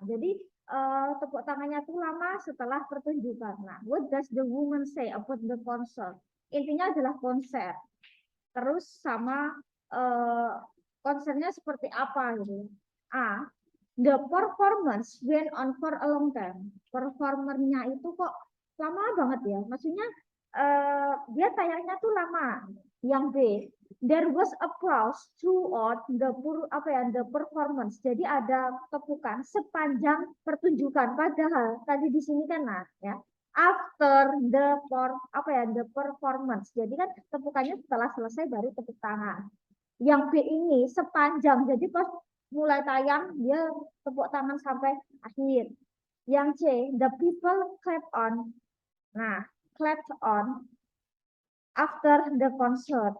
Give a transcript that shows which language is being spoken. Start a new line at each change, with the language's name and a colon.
Indonesian: Jadi tepuk tangannya tuh lama setelah pertunjukan.
English: Nah, what does the woman say about the concert?
Indonesian: Intinya adalah konser. Terus sama konsernya seperti apa gitu.
English: A, the performance went on for a long time.
Indonesian: Performernya itu kok lama banget ya. Maksudnya dia tayangnya tuh lama. Yang B,
English: there was applause throughout the performance.
Indonesian: Jadi ada tepukan sepanjang pertunjukan. Padahal tadi di sini kan ya
English: after the performance.
Indonesian: Jadi kan tepukannya setelah selesai baru tepuk tangan. Yang B ini sepanjang. Jadi pas mulai tayang dia tepuk tangan sampai akhir. Yang C,
English: the people clapped on. Nah, clapped on after the concert.